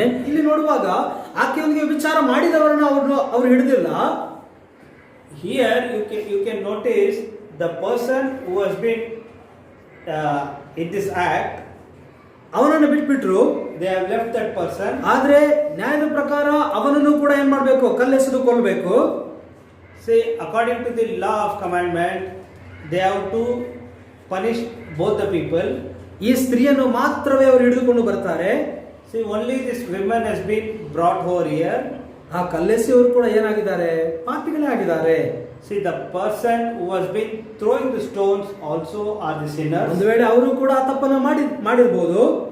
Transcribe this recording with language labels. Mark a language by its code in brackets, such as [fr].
[kn] ಇಲ್ಲಿ ನೋಡುವಾಗ ಆಕೆಯೊಂದಿಗೆ ವಿಚಾರ ಮಾಡಿದವರನ್ನ ಅವ್ರು ಹಿಡಿದಿಲ್ಲ. [en] Here you can notice the person who has been in this act, [kn] ಅವನನ್ನು ಬಿಟ್ಬಿಟ್ರು. [en] they have left that person. [kn] ಆದ್ರೆ ನ್ಯಾಯದ ಪ್ರಕಾರ ಅವನನ್ನು ಕೂಡ ಏನ್ ಮಾಡ್ಬೇಕು? ಕಲ್ಲೆಸೆದು ಕೊಲ್ಲಬೇಕು. [en] See, according to the law of commandment, they have to punish both the people. [kn] ಈ ಸ್ತ್ರೀಯನ್ನು ಮಾತ್ರವೇ ಅವರು ಹಿಡಿದುಕೊಂಡು ಬರ್ತಾರೆ. [en] See, only this woman has been brought over here. [kn] ಆ ಕಲ್ಲೆಸೆಯವರು ಕೂಡ ಏನಾಗಿದ್ದಾರೆ? ಪಾಪಿಗಳೇ ಆಗಿದ್ದಾರೆ. [en] See, the person who has been throwing the stones also are the sinners. [kn] ಒಂದು ವೇಳೆ ಅವರು ಕೂಡ ಆ ತಪ್ಪನ್ನು ಮಾಡಿರಬಹುದು.